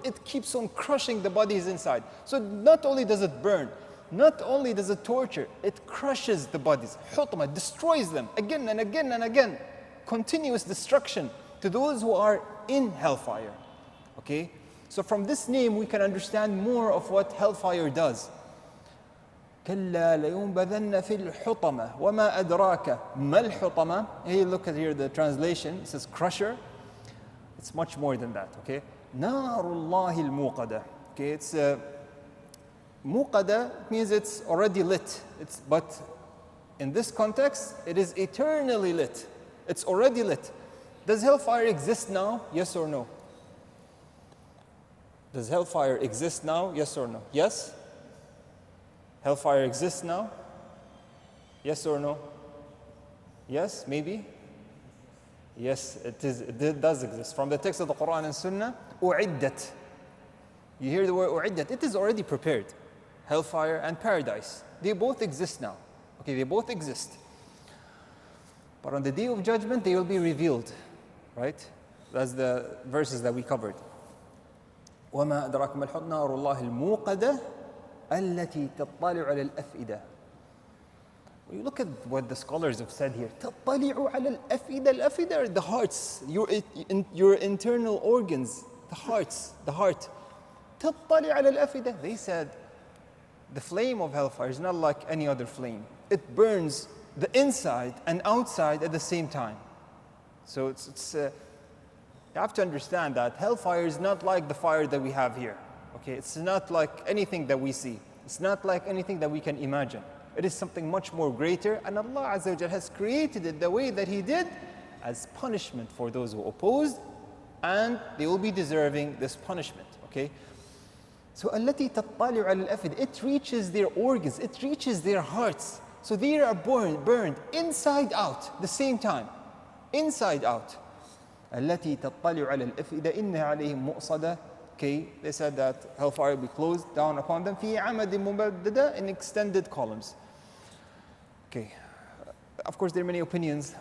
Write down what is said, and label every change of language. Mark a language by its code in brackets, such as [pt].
[en] It keeps on crushing the bodies inside. So not only does it burn, not only does it torture, it crushes the bodies. Hutama, destroys them again and again and again. Continuous destruction to those who are in hellfire. Okay? So from this name we can understand more of what hellfire does. [ar] كلا لينبذن في الحطمة وما أدراك ما الحطمة. [en] Hey, look at here the translation. It says crusher. It's much more than that. [ar] Okay, نار الله الموقدة. [en] Okay, it's موقدة means it's already lit. But in this context, it is eternally lit. It's already lit. Does hellfire exist now? Yes or no? Does hellfire exist now? Yes or no? Yes? Hellfire exists now? Yes or no? Yes, maybe? Yes, it does exist. From the text of the Quran and Sunnah, أُعِدَّت. You hear the word أُعِدَّت, it is already prepared. Hellfire and paradise, they both exist now. Okay, they both exist. But on the day of judgment, they will be revealed. Right? That's the verses that we covered. [ar] وَمَا أَدْرَاكَ مَا الْحُطْمَةُ نَارُ اللَّهِ الْمُوقَدَةُ التي تطلع على الأفئدة. [en] When you look at what the scholars have said here, [ar] تطلع على الأفئدة. [en] الأفئدة are the hearts, your internal organs, the heart. [ar] تطلع على الأفئدة. [en] They said the flame of hellfire is not like any other flame. It burns the inside and outside at the same time. So you have to understand that hellfire is not like the fire that we have here. Okay, it's not like anything that we see. It's not like anything that we can imagine. It is something much more greater, and Allah Azza wa Jal has created it the way that He did as punishment for those who opposed, and they will be deserving this punishment. Okay? So, [ar] التي تطلع على الأفئدة, [en] it reaches their organs, it reaches their hearts. So they are burned inside out, the same time. Inside out. [ar] التي تطلع على الأفئدة إنها عليهم مؤصدة. [en] Okay, they said that hellfire will be closed down upon them [ar] في عمد ممددة, [en] in extended columns. Okay, of course there are many opinions.